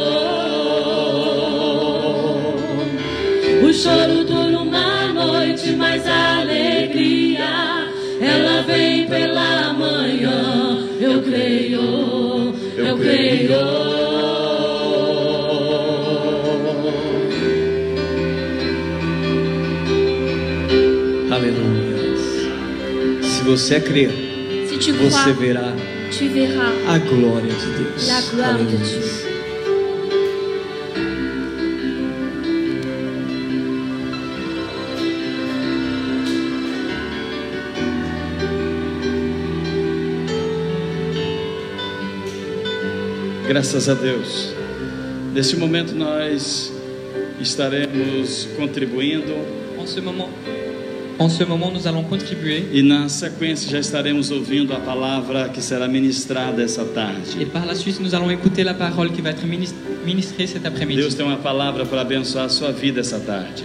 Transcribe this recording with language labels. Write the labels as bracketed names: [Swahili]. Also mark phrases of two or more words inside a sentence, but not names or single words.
[Portuguese] O choro dura uma noite, mas a alegria, ela vem pela manhã. Eu creio, eu creio. Aleluia. Se você crer, [French] Si tu [Portuguese] você [French] crois, [Portuguese] verá [French] tu verras [Portuguese] a glória de Deus. [French] la gloire de [Portuguese] Aleluia. [French] Dieu. [Portuguese] Graças a Deus. Neste momento nós estaremos contribuindo [French] En ce moment, nous allons contribuer [Portuguese] e na sequência já estaremos ouvindo a palavra que será ministrada essa tarde. [French] et par la suite, nous allons écouter la parole qui va être ministrée cet après-midi. [Portuguese] Deus tem uma palavra para abençoar a sua vida essa tarde.